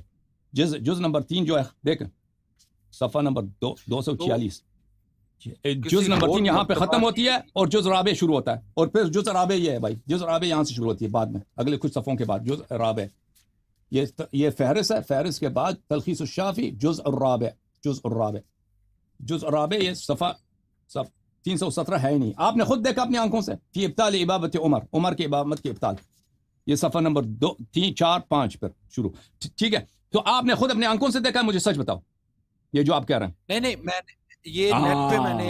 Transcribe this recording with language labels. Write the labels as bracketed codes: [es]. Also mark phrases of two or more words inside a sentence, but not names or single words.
[ur] جز نمبر 3 جو ہے دیکھیں، صفحہ نمبر 246 جز نمبر 3 یہاں پہ ختم ہوتی ہے اور جز رابع شروع ہوتا ہے. اور پھر جز رابع یہ ہے بھائی، جز رابع یہاں سے شروع ہوتی ہے بعد میں، اگلے کچھ صفحوں کے بعد جز رابع. یہ فہرست ہے، فہرست کے بعد تلخیص الشافی [ar] جز الرابع، جز الرابع، جز الرابع. [ur] یہ صفحہ 317 ہے ہی نہیں. آپ نے خود دیکھا اپنی آنکھوں سے، [ar] فی ابطال امامت عمر [ur] کے امامت کے ابطال، یہ صفحہ نمبر 2 3 4 5 پر شروع. ٹھیک ہے، تو آپ نے خود اپنی آنکھوں سے دیکھا، مجھے سچ بتاؤ یہ جو آپ کہہ رہے ہیں. نہیں میں یہ نیٹ پہ میں نے